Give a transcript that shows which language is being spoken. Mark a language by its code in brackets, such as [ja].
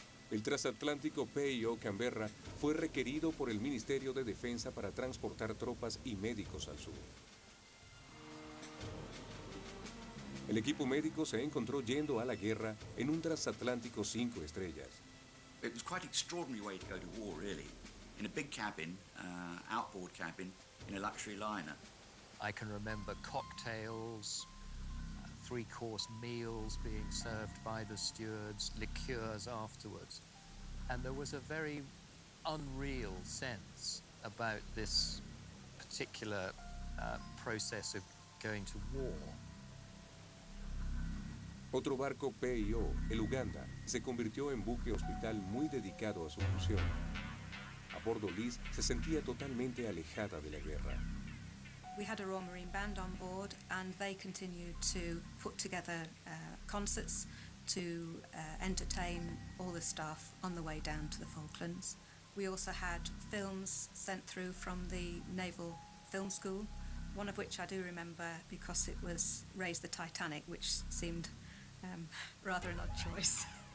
[es] El transatlántico P&O Canberra fue requerido por el Ministerio de Defensa para transportar tropas y médicos al sur. El equipo médico se encontró yendo a la guerra en un transatlántico 5 estrellas. [en] It was quite an extraordinary way to go to war, really. In a big cabin, outboard cabin, in a luxury liner. I can remember cocktails, three-course meals being served by the stewards, liqueurs afterwards. And there was a very unreal sense about this particular process of going to war. [es] Otro barco P&O, el Uganda, se convirtió en buque hospital muy dedicado a su función. A bordo Liz se sentía totalmente alejada de la guerra. [en] We had a Royal Marine Band on board, and they continued to put together concerts to entertain all the staff on the way down to the Falklands. We also had films sent through from the Naval Film School, one of which I do remember because it was Raise the Titanic, which seemed rather an odd choice.